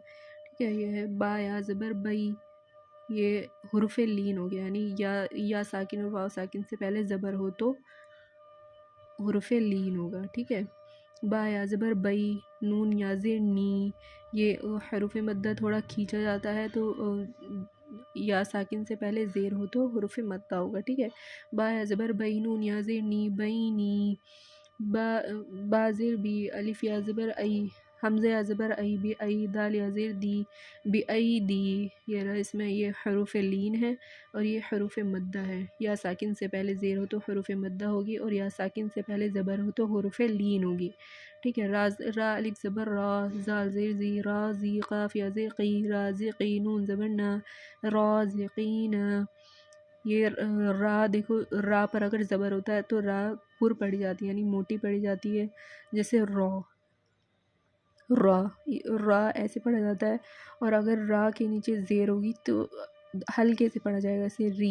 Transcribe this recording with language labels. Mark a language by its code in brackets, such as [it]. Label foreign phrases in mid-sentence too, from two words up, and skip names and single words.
[ur] ٹھیک ہے، یہ ہے با یا زبر بئی، یہ حروف لین ہو گیا، یعنی یا ساکن اور واو ساکن سے پہلے زبر ہو تو حروف لین ہوگا۔ ٹھیک ہے، با یا زبر بئی، نون یا زیر نی، یہ حروف مدہ تھوڑا کھینچا جاتا ہے تو یا ساکن سے پہلے زیر ہو تو حروف مدہ ہوگا۔ ٹھیک ہے، با یا زبر بئی، نون یا زیر نی، بینی، با زیر بی، الف یا زبر ای، حمزہ یا زبر ای، بی ای، دال یا زیر دی، بی ای دی۔ یہ رہا، اس میں یہ حروف لین ہے اور یہ حروف مدہ ہے۔ یا ساکن سے پہلے زیر ہو تو حروف مدہ ہوگی اور یا ساکن سے پہلے زبر ہو تو حروف لین ہوگی۔ ٹھیک ہے، را الف زبر را، زال زیر زی، را زی، قاف یا زیر قی، رازقی، نون زبر نا، رازقین۔ یہ را دیکھو، را پر اگر زبر ہوتا ہے تو را پر پڑی جاتی ہے، یعنی موٹی پڑی جاتی ہے، جیسے را ایسے پڑھا جاتا ہے، اور اگر را کے نیچے زیر ہوگی تو ہلکے سے پڑھا جائے گا، جیسے ری۔